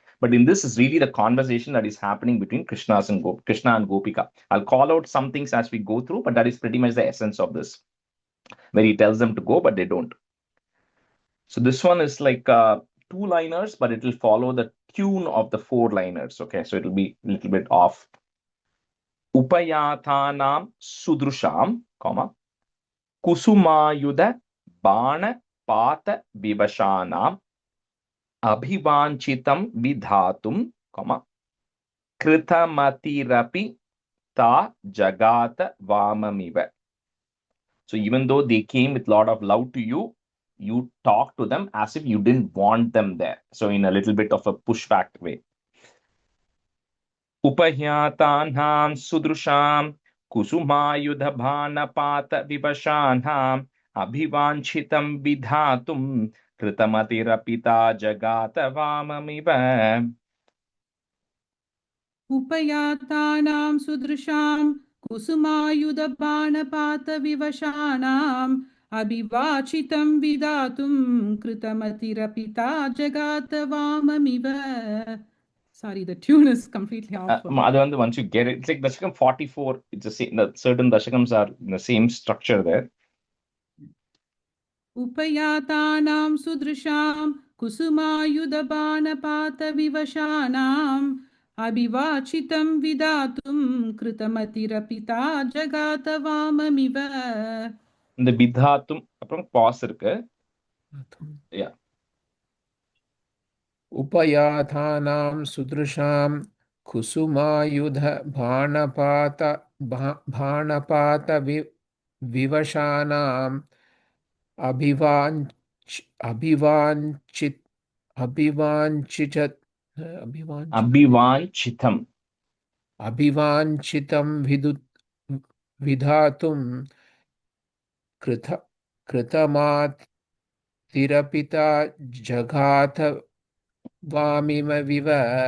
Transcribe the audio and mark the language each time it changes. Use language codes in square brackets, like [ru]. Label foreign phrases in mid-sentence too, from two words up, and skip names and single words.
[en] But in this is really the conversation that is happening between Krishna and Gopika. I'll call out some things as we go through, but that is pretty much the essence of this, where he tells them to go, but they don't. So this one is like two-liners, but it will follow the tune of the four-liners. Okay, so it'll be a little bit off. [sa] उपयातानां सुदृशां, comma, कुसुमायुध बाण पात विवशानाम् अभिवाञ्छितं विधातुं, comma, कृतमतिरपि ता जगत वाममिव. [en] So even though they came with a lot of love to you, you talk to them as if you didn't want them there. So in a little bit of a pushback way. [sa] उपयातानां सुदृशां कुसुमायुधबाणपात विवशानाम् अभिवाञ्छितं विधातुं कृतमतिर जगत वाममिव. उपयातानां सुदृशां कुसुमायुधबाणपातविवशानाम् अभिवाचितं विधातुं कृतमतिरपिता जगातवाममिव. [en] Sorry, the tune is completely off. Once you get it, it's like Dashakam 44. It's the same. Certain Dashakams are in the same structure there. [sa] उपयातानां सुदृशां कुसुमायुधबाणपातविवशानाम् अभिवाचितं विधातुं कृतमतिरपिता जगातवाममिव. [ta] இந்த விதாத்தும் அப்புறம் பாஸ் இருக்கு. [en] Yeah. [sa] उपयाथानां सुदृशां कुसुमायुध भाणपात विवशानाम् अभिवाञ्छितं विधातुं कृतमातिरपिता जगात वाममिव.